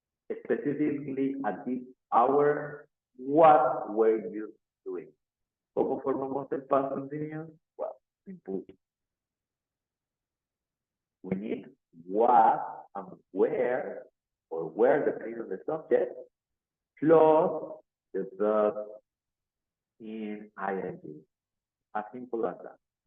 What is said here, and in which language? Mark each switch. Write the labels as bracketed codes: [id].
[en] Specifically at this hour, what were you doing? [es] ¿Cómo formamos el past continuous? [en] Well, simple. We need what and where, or where depending on the subject, plus the verb in ing. As simple as that.